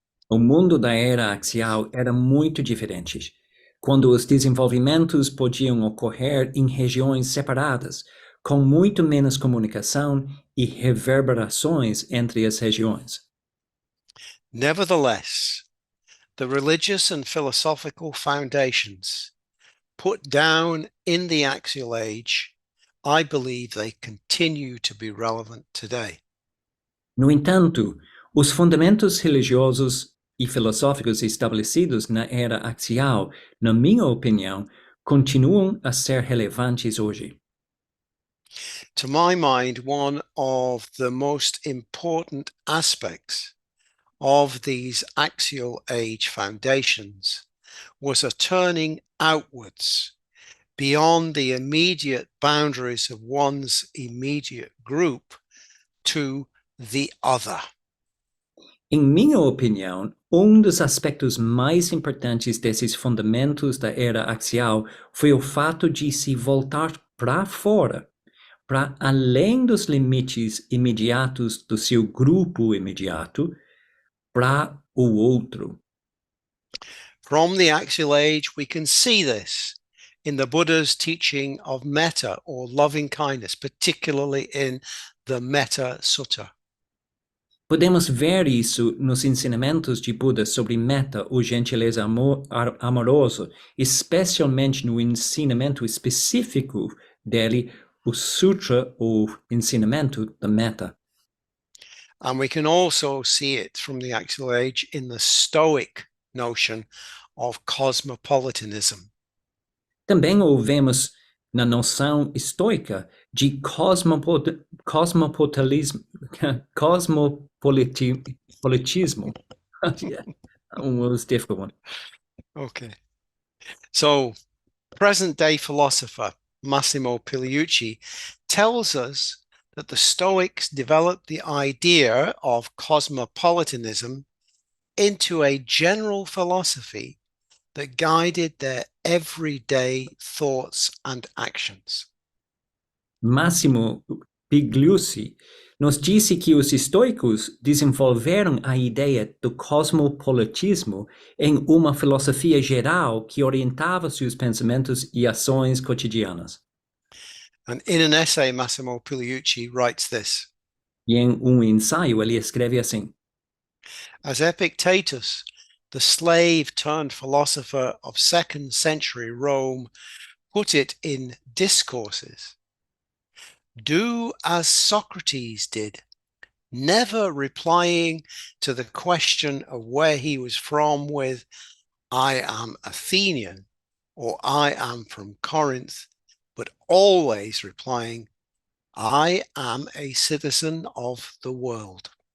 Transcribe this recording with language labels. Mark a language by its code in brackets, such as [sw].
[pt] O mundo da era axial era muito diferente, quando os desenvolvimentos podiam ocorrer em regiões separadas, com muito menos comunicação e reverberações entre as regiões. [en] Nevertheless, the religious and philosophical foundations put down in the axial age, I believe they continue to be relevant today. [pt] No entanto, os fundamentos religiosos e filosóficos estabelecidos na era axial, na minha opinião, continuam a ser relevantes hoje. [en] To my mind, one of the most important aspects of these axial age foundations was a turning outwards beyond the immediate boundaries of one's immediate group to the other. [pt] Em minha opinião, dos aspectos mais importantes desses fundamentos da era axial foi o fato de se voltar para fora, para além dos limites imediatos do seu grupo imediato, para o outro. [en] From the axial age, we can see this in the Buddha's teaching of metta or loving kindness, particularly in the Metta Sutta. [pt] Podemos ver isso nos ensinamentos de Buda sobre metta ou gentileza amoroso, especialmente no ensinamento específico dele, o Sutra ou ensinamento da metta. [en] And we can also see it from the axial age in the Stoic notion of cosmopolitanism. [pt] Também o vemos na noção estoica de cosmopolitismo. [en] Yeah, was difficult one. Okay. So, present-day philosopher Massimo Pigliucci tells us that the Stoics developed the idea of cosmopolitanism into a general philosophy that guided their everyday thoughts and actions. [pt] Massimo Pigliucci nos disse que os estoicos desenvolveram a ideia do cosmopolitismo em uma filosofia geral que orientava seus pensamentos e ações cotidianas. [en] And in an essay, Massimo Pigliucci writes this. [pt] E em ensaio ele escreve assim: [en] As Epictetus, the slave-turned philosopher of 2nd century Rome, put it in Discourses, do as Socrates did, never replying to the question of where he was from with, I am Athenian, or I am from Corinth, but always replying, I am a citizen of the world.